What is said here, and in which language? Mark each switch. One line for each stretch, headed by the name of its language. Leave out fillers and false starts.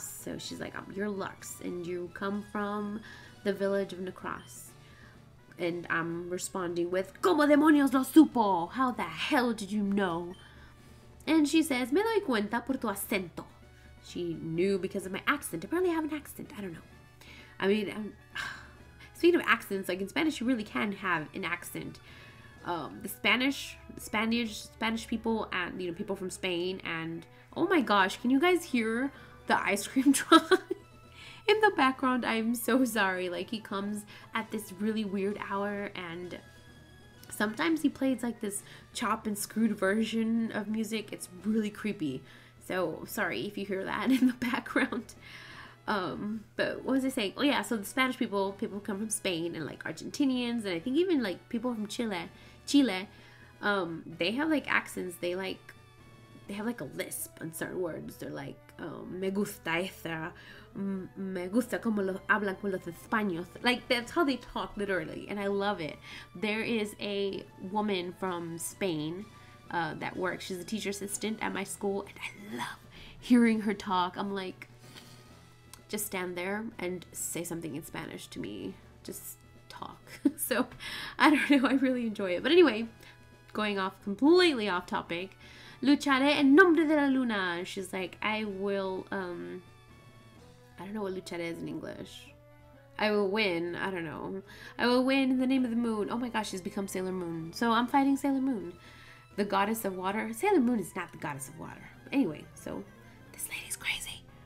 English: So she's like, you're Lux, and you come from the village of Necros. And I'm responding with,
Spanish: ¿Cómo demonios lo supo?
English: How the hell did you know? And she says,
Spanish: Me doy cuenta por tu acento.
English: She knew because of my accent. Apparently I have an accent. I don't know. I mean, speaking of accents, like in Spanish, you really can have an accent. The Spanish people and, you know, people from Spain, and oh my gosh, can you guys hear the ice cream truck? in the background. I'm so sorry. Like, he comes at this really weird hour, and sometimes he plays like this chop and screwed version of music. It's really creepy. So sorry if you hear that in the background. But what was I saying? Oh yeah, so the Spanish people come from Spain, and like Argentinians, and I think even like people from Chile, they have like accents. They have like a lisp on certain words. They're like,
Spanish: me gusta esta, me gusta como lo hablan con los españoles.
English: Like, that's how they talk, literally, and I love it. There is a woman from Spain that works. She's a teacher assistant at my school, and I love hearing her talk. I'm like, just stand there and say something in Spanish to me. Just talk. So, I don't know. I really enjoy it. But anyway, going off completely off topic.
Spanish: Lucharé en nombre de la luna.
English: She's like, I will, I don't know what lucharé is in English. I will win. I don't know. I will win in the name of the moon. Oh my gosh, she's become Sailor Moon. So I'm fighting Sailor Moon, the goddess of water. Sailor Moon is not the goddess of water. Anyway, so this lady's crazy.